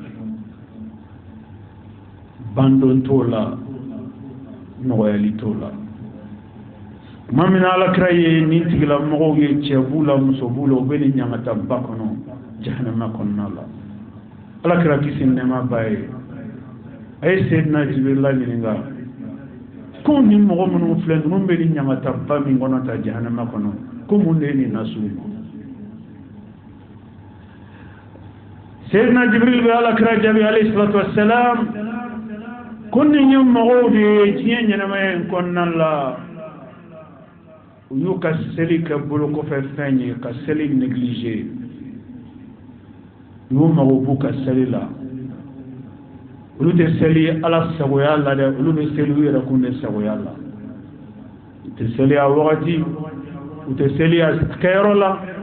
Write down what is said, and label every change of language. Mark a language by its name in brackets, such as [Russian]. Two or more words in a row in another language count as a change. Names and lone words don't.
[Bambara] bandon t'o la nɔgɔyali t'o la tuma min na alakira ye nin tigilamɔgɔw ye cɛ b'u la muso b'u la u bɛ nin ɲangata ba kɔnɔ jahanama kɔnɔna la alakira kisi nɛɛma b'a ye a ye Seydina Jibril ɲininka ko ni mɔgɔ minnu filɛ ninnu bɛ nin ɲangata ba min kɔnɔ ta jahanama kɔnɔ ko mun de ye nin lase u ma Seydina Jibril bɛ alakira jaabi [Arabic] عليه الصلاة والسلام [Bambara] ko nin ye mɔgɔw de ye diɲɛ ɲɛnamaya in kɔnɔna la u y'u ka seli kɛ bolo kɔfɛ fɛn ye ka seli négliger u y'u mago b'u ka seli la olu tɛ seli ala sagoya la dɛ olu bɛ seli u yɛrɛ kun de sagoya la u tɛ seli a wagati u tɛ seli a kɛyɔrɔ la